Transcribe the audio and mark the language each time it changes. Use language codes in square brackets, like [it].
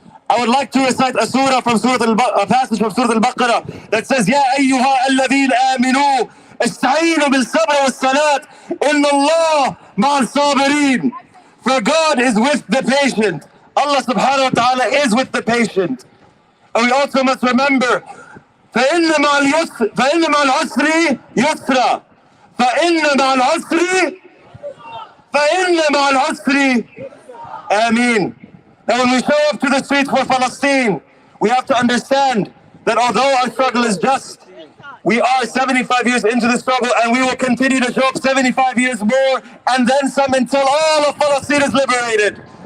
[en] I would like to recite a surah from a passage from Surah Al-Baqarah that says, [ar] يَا أَيُّهَا الَّذِينَ آمِنُوا اسْتَعِينُوا بِالصَّبْرِ وَالصَّلَاةِ إِنَّ اللَّهَ مَعَ الصَّابِرِينَ. [en] For God is with the patient. Allah subhanahu wa ta'ala is with the patient. And we also must remember, [ar] فَإِنَّ مَعَ الْعُسْرِ يُسْرًا فَإِنَّ مَعَ الْعُسْرِ Ameen. [en] Now when we show up to the streets for Palestine, we have to understand that although our struggle is just, we are 75 years into the struggle and we will continue to show up 75 years more and then some until all of Palestine is liberated.